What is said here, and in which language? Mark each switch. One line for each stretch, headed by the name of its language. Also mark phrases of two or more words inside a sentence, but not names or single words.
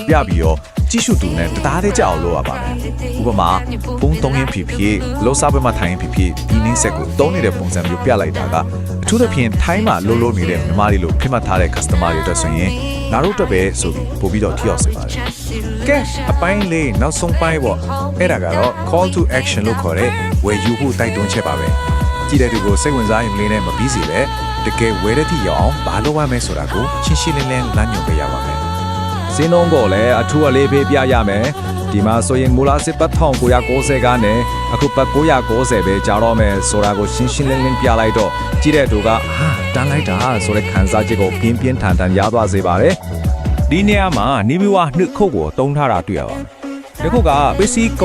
Burmese: ပြပြီးတော့ကြည့်ရှုသူနဲ့တရားသေးကြအောင်လုပ်ရပါမယ်ဥပမာပုံသုံးရင်းဖြစ်ဖြစ်လောစားပွဲမှာထိုင်ရင်ဖြစ်ဖြစ်ဒီနင်းဆက်ကိုသုံးနေတဲ့ပုံစံမျိုးပြလိုက်တာကအထူးသဖြင့်ထိုင်းမှာလုပ်နေတဲ့မြန်မာတွေလို့ဖြစ်မှတ်ထားတဲ့ customer တွေအတွက်ဆိုရင်ငါတို့အတွက်ပဲဆိုပြီးပို့ပြီးတော့ထိရောက်စေပါတယ်ကဲအပိုင်းလေးနောက်ဆုံးပိုင်းပေါ့အဲ့ဒါကတော့
English: call to action
Burmese: လို့ခေါ်တဲ့ဝယ်ယူဖို့တိုက်တွန်းချက်ပါပဲကြည့်တဲ့သူကိုစိတ်ဝင်စားရင်လေးနဲ့မပြီးစီပဲတကယ်ဝယ်တဲ့ထိရအောင်ဘာလုပ်ရမလဲဆိုတာကိုရှင်းလင်းလမ်းညွှန်ပေးရပါမယ် ဈေးနှုန်းကိုလည်းအထူးအလေးပေးပြရမယ်ဒီမှာဆိုရင်မူလာစစ်ပတ်1990ကနေအခုပတ်990ပဲကြာတော့မယ်ဆိုတာကိုရှင်းလင်းပြလိုက်တော့ကြည့်တဲ့သူကဟာတန်းလိုက်တာဆိုတဲ့ခံစားချက်ကိုပြင်းထန်ရသွားစေပါတယ်ဒီနေရာမှာနီးပြီးဝနှစ်ခုကိုတုံးထားတာတွေ့ရပါတယ်ဒီခုကပစ္စည်း